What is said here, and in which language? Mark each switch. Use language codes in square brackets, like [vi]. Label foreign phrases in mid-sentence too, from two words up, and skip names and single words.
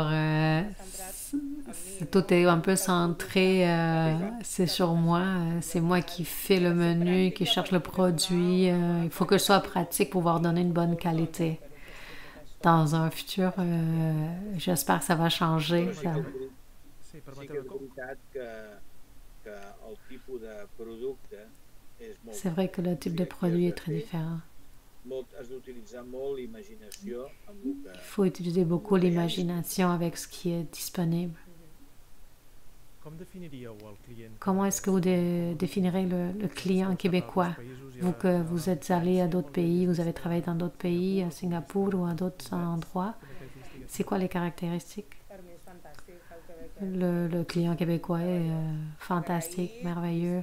[fr] C'est bien moi, alors tout est un peu centré, c'est sur moi. C'est moi qui fais le menu, qui cherche le produit. Il faut que je sois pratique pour pouvoir donner une bonne qualité. Dans un futur, j'espère que ça va changer. [ca] Però sí [fr] Ça. [ca] que és, Sí, sí permeteu que és una veritat que el tipus de producte és molt [fr] C'est vrai que le [ca] diferent. O [fr] type [ca] sigui, [fr] de [ca] aquí [fr] produit est très différent. [ca] has d'utilitzar molt l'imaginació amb el que, [fr] Il faut utiliser beaucoup l'imagination avec ce qui est disponible. [ca] com definiríeu el client? [fr] Comment est-ce que vous définirez le client québécois? Vous que vous êtes allé à d'autres pays, vous avez travaillé dans d'autres pays, à Singapour ou à d'autres endroits, c'est quoi les caractéristiques? Le client québécois est fantastique, merveilleux.